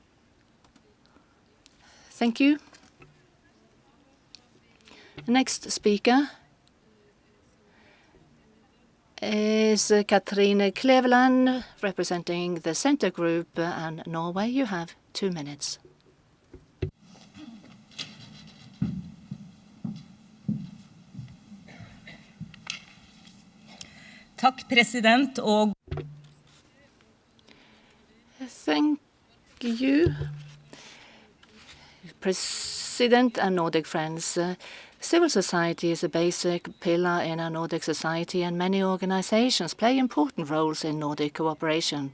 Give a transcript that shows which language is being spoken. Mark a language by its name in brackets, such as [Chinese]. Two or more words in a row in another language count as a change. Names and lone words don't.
[English] Thank you. Next speaker is Katrine Kleveland, representing the Centre Group and Norway. You have 2 minutes. [Norwegian] Takk, president, og [English] Thank you, President and Nordic friends. Civil society is a basic pillar in our Nordic society, and many organizations play important roles in Nordic cooperation.